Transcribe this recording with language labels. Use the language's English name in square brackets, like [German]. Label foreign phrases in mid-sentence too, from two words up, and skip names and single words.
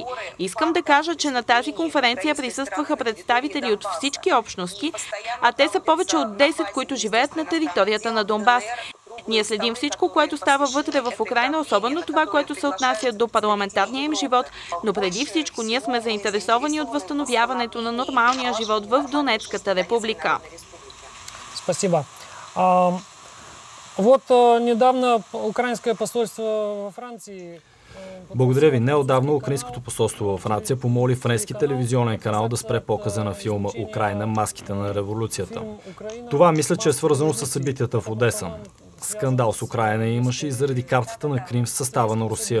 [Bulgarian] Искам да кажа, че на тази конференция присъстваха представители от всички общности, а те са повече от 10, които живеят на територията на Донбас. Ние следим всичко, което става вътре в Украйна, особено това, което се отнася до парламентарния им живот, но преди всичко ние сме заинтересовани от възстановяването на нормалния живот в Донецката република. [Russian] Спасибо. Вот недавно украинское посольство во Франции. [Bulgarian] Благодаря ви. Неотдавна украинското посолство във Франция помоли френски телевизионен канал да спре показа на филма Украйна, маските на революцията. Това мисля, че е свързано с събитията в Одеса. Скандал с Украйна имаше и заради картата на Крим в състава на Русия.